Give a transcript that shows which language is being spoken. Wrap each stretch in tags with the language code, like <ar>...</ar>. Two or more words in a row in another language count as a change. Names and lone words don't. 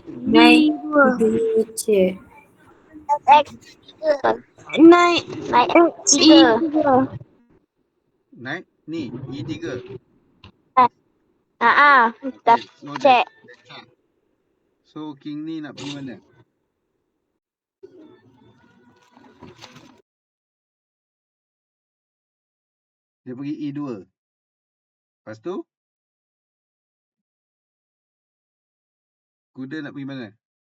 <ms>Knight B2. dia check. X3. Knight X3. E3. Knight ni, E3. Dah So, check. So, king ni nak pergi mana? Dia pergi E2. Lepas tu, kuda nak pergi mana?</ms>